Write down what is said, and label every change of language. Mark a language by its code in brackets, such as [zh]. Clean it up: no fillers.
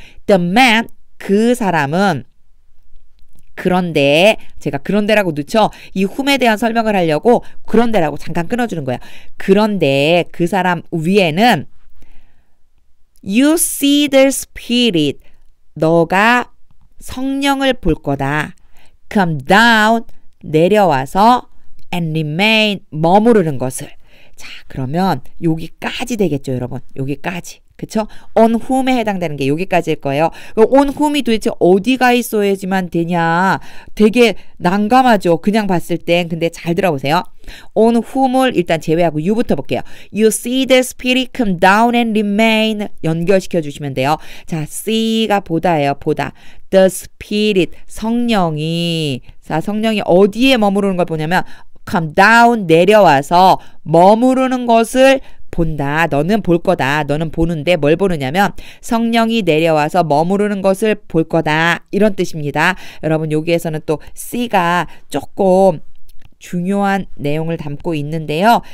[ko] the man, 그 사람은 그런데 제가 그런데라고 넣죠. 이 whom에 대한 설명을 하려고 그런데라고 잠깐 끊어주는 거예요. 그런데 그 사람 위에는 [en] You see the Spirit. [ko] 너가 성령을 볼 거다. [en] Come down. [ko] 내려와서 [en] and remain. [ko] 머무르는 것을. 자, 그러면 여기까지 되겠죠, 여러분. 여기까지. 그쵸? on whom에 해당되는 게 여기까지일 거예요. on whom이 도대체 어디가 있어야지만 되냐. 되게 난감하죠. 그냥 봤을 땐. 근데 잘 들어보세요. on whom을 일단 제외하고 you부터 볼게요. [en] You see the Spirit come down and remain. [ko] 연결시켜 주시면 돼요. 자, see가 보다예요. 보다. [en] The Spirit, [ko] 성령이. 자, 성령이 어디에 머무르는 걸 보냐면 [en] come down, [ko] 내려와서 머무르는 것을 본다. 너는 볼 거다. 너는 보는데 뭘 보느냐면 성령이 내려와서 머무르는 것을 볼 거다. 이런 뜻입니다. 여러분 여기에서는 또 C가 조금 중요한 내용을 담고 있는데요.